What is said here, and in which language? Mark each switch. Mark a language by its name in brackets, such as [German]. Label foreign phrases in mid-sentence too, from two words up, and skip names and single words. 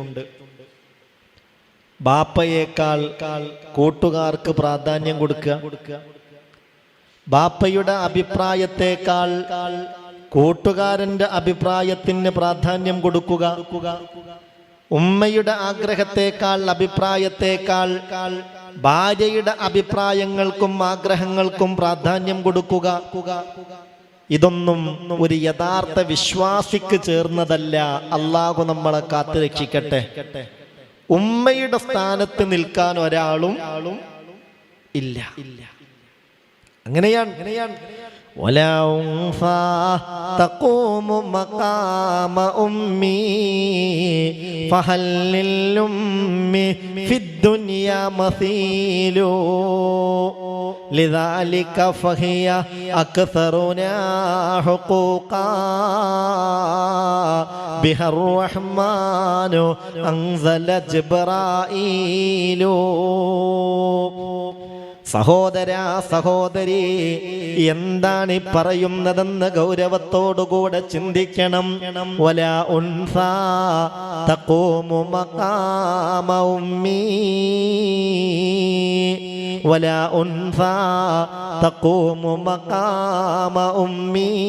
[Malayalam] ബാപ്പയേക്കാൾ കൂട്ടുകാർക്ക് പ്രാധാന്യം കൊടുക്കുക, ബാപ്പയുടെ അഭിപ്രായത്തെക്കാൾ കൂട്ടുകാരന്റെ അഭിപ്രായത്തിന് പ്രാധാന്യം കൊടുക്കുക, ഉമ്മയുടെ ആഗ്രഹത്തെക്കാൾ അഭിപ്രായത്തെക്കാൾ ഭാര്യയുടെ അഭിപ്രായങ്ങൾക്കും ആഗ്രഹങ്ങൾക്കും പ്രാധാന്യം കൊടുക്കുക. ഇതൊന്നും ഒരു യഥാർത്ഥ വിശ്വാസിക്ക് ചേർന്നതല്ല. അള്ളാഹു നമ്മളെ കാത്തുരക്ഷിക്കട്ടെ. ഉമ്മയുടെ സ്ഥാനത്ത് നിൽക്കാൻ ഒരാളും ഇല്ല. അങ്ങനെയാണ്. [Arabic] ولا أنثى تقوم مقام أمي فهل للأم في الدنيا مثيل لذلك فهي أكثرنا حقوقا بها الرحمن أنزل جبرائيل. [Malayalam] സഹോദര സഹോദരി, എന്താണ് ഈ പറയുന്നതെന്ന് ഗൗരവത്തോടുകൂടെ ചിന്തിക്കണം. [Arabic] ولا أنثى تقوم مقام أمي، ولا أنثى تقوم مقام أمي.